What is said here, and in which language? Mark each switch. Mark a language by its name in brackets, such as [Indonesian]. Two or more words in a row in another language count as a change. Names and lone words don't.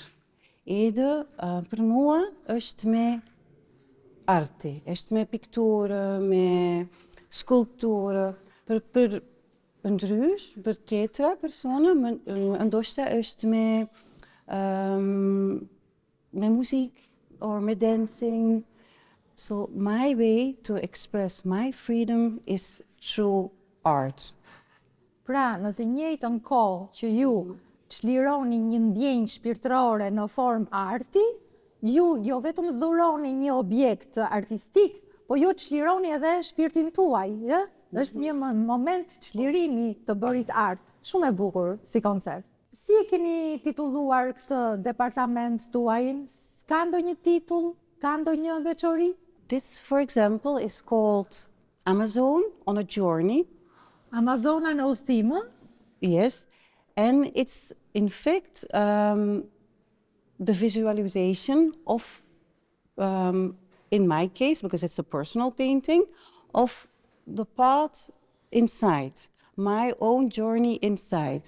[Albanian] Edhe për mua është me arti, është me pikturë, me skulpturë, për ndrysh, për tjetra persona, ndoshta është me muzikë, [English] or me dancing. So my way to express my freedom is through art. [Albanian] Pra, në të njëjtën kohë që ju çlironi një ndjenjë shpirtërore në formë arti, ju jo vetëm dhuroni një objekt artistik, po ju çlironi edhe shpirtin tuaj, ja? Është një moment çlirimi të bërit art. Shumë e bukur si koncept. Si e keni titulluar këtë departament tuaj? Ka ndonjë titull? Ka ndonjë veçori? [English] This, for example, is called Amazon on a Journey. [Albanian] Amazona në udhëtim? [English] Yes, And it's in fact the visualization of, in my case, because it's a personal painting, of the path inside, my own journey inside.